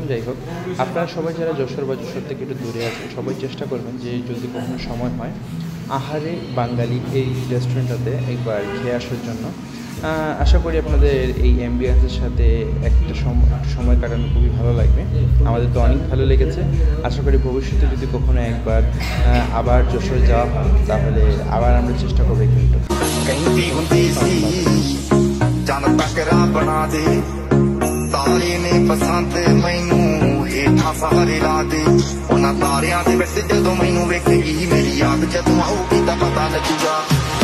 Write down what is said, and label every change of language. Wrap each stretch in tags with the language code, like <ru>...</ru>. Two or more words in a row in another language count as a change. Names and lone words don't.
<bn>যাই হোক, আপনারা সবাই যারা যশোর বা যশোর থেকে একটু দূরে আছেন, সবাই চেষ্টা করবেন যে যদি কখনো সময় হয় আহারে বাঙালি এই রেস্টুরেন্টটাতে একবার খেয়ে আসার জন্য। আশা করি আপনাদের এই অ্যাম্বিয়েন্সের সাথে একটা সময় কাটানো খুবই ভালো লাগবে। আমাদের তো অনেক ভালো লেগেছে। আশা করি ভবিষ্যতে যদি কখনো একবার আবার যশোরে যাওয়া হয় তাহলে আবার আমরা চেষ্টা করবো কিন্তু।</bn> <pa>ਤਾਰੇ ਨੇ ਪਸੰਦ ਮੈਨੂੰ ਹੇਠਾਂ ਸਾਰੇ ਲਾ ਦੇ, ਉਹਨਾਂ ਤਾਰਿਆਂ ਦੇ ਵਿੱਚ ਜਦੋਂ ਮੈਨੂੰ ਵੇਖੇਗੀ ਮੇਰੀ ਯਾਦ, ਜਦੋਂ ਆਊਗੀ ਤਾਂ ਪਤਾ ਲੱਗੂਗਾ।</pa>